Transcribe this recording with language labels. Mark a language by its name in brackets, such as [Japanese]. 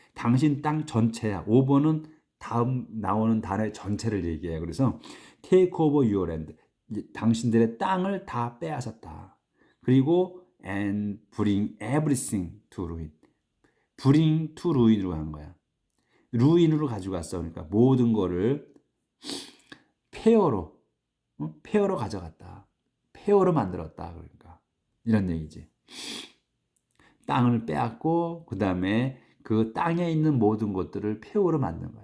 [Korean] 당신 땅 전체야. over는 다음 나오는 단어의 전체를 얘기해요. 그래서 take over your land, 당신들의 땅을 다 빼앗았다. [English] 그리고 and bring everything to ruin. [Korean] bring to ruin 으로 한 거야. ruin으로 가져갔어. 그러니까 모든 거를 폐허로 가져갔다. 폐허로 만들었다. 그러니까 이런 얘기지. 땅을 빼앗고 그 다음에 그 땅에 있는 모든 것들을 폐허로 만든 거야.